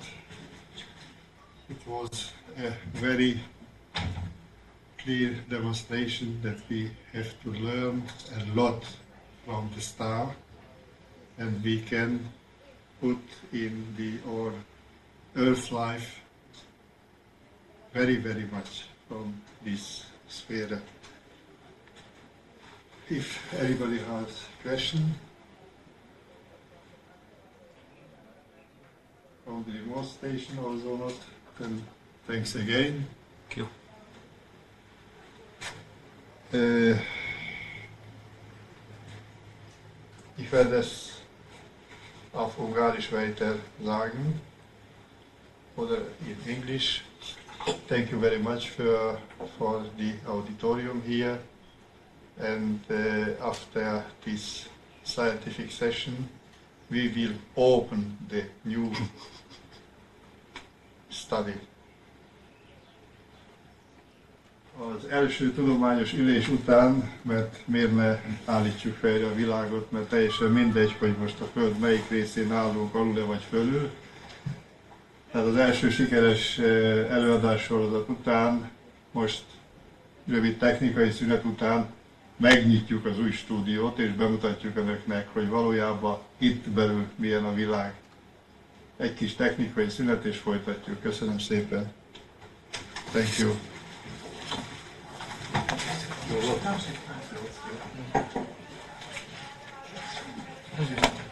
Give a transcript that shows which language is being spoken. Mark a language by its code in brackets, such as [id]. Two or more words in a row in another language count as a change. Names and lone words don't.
[en] It was a very clear demonstration that we have to learn a lot from the star, and we can put in our Earth life very, very much from this sphere. If anybody has a question from the remote station also not, then thanks again. Thank you. [de] Ich werde es auf Ungarisch weiter sagen oder in English. [en] Thank you very much for the auditorium here, and after this scientific session we will open the new study. [hu] Az első tudományos ülés után, mert miért ne állítsuk fejre a világot, mert teljesen mindegy, hogy most a Föld melyik részén állunk, alul-e vagy fölül. Tehát az első sikeres előadássorozat után, most rövid technikai szünet után megnyitjuk az új stúdiót, és bemutatjuk önöknek, hogy valójában itt belül milyen a világ. Egy kis technikai szünet, és folytatjuk. Köszönöm szépen. [en] Thank you. [hu] Jó volt.